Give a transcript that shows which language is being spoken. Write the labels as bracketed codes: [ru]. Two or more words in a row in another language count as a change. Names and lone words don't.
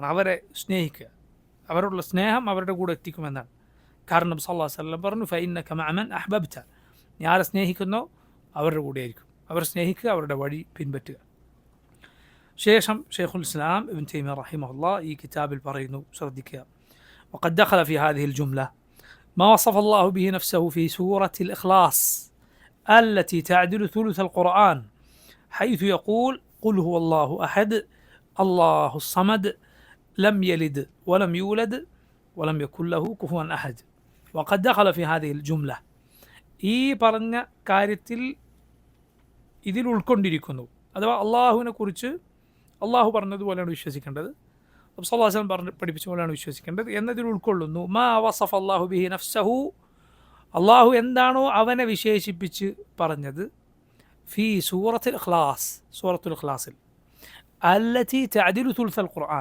[ml] അവരെ സ്നേഹിക്കുക, അവരോടുള്ള സ്നേഹം അവരുടെ കൂടെ എത്തിക്കുമെന്നാണ്. കാരണം [ar] صلى الله عليه وسلم [ml] പറഞ്ഞു, [ar] فإنك مع من أحببت, [ml] നീ ആരെ സ്നേഹിക്കുന്നോ അവരുടെ കൂടെ ആയിരിക്കും. അവരെ സ്നേഹിക്കുക, അവരുടെ വഴി പിൻപറ്റുക. ശേഷം ഷെയ്ഖുൽ ഇസ്ലാം ഇബ്നു തൈമിയ്യ [ar] رحمه الله [ml] ഈ കിതാബിൽ പറയുന്നു, ശ്രദ്ധിക്കുക. [ar] وقد دخل في هذه الجملة ما وصف الله به نفسه في سورة الإخلاص التي تعدل ثلث القرآن، حيث يقول: قل هو الله أحد الله الصمد لم يلد ولم يولد ولم يكن له كفوا أحد. وقد دخل في هذه الجملة [ml] ഈ പറഞ്ഞ കാര്യത്തിൽ ഇതിൽ ഉൾക്കൊണ്ടിരിക്കുന്നു. അഥവാ അള്ളാഹുവിനെ കുറിച്ച് അള്ളാഹു പറഞ്ഞതുപോലെയാണ് വിശ്വസിക്കേണ്ടത്, നബി [ar] صلى الله عليه وسلم [ml] പഠിപ്പിച്ച പോലെയാണ് വിശ്വസിക്കേണ്ടത് എന്നതിൽ ഉൾക്കൊള്ളുന്നു. [ar] ما وصف الله به نفسه, [ml] അള്ളാഹു എന്താണോ അവനെ വിശേഷിപ്പിച്ച് പറഞ്ഞത്, [ar] في سورة الإخلاص, സൂറത്തുൽ ഇഖ്ലാസിൽ, التي تعدل ثلث القرآن.